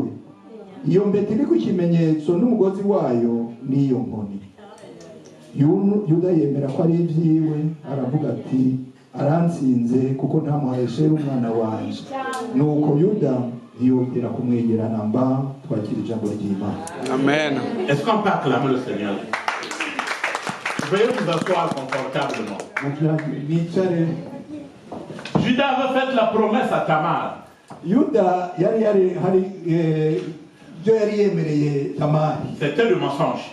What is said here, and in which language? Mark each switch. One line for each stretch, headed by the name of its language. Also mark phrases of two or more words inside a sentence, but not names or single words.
Rundi: Iyo mbete iri ku kimenyetso n'umugozi wayo niyo nkoni. Yuda yemera ko ari ivyiwe, aravuga ati aransinze kuko ntamuheshere umwana wanje. Nuko Yuda ntiyongera kumwegera namba. Twakira ijambo ry'Imana. Amen.
French: Est-ce qu'on peut acclamer le Seigneur? Veuillez vous asseoir confortablement. Judas avait fait la promesse à Tamar. Yuda c'était le mensonge.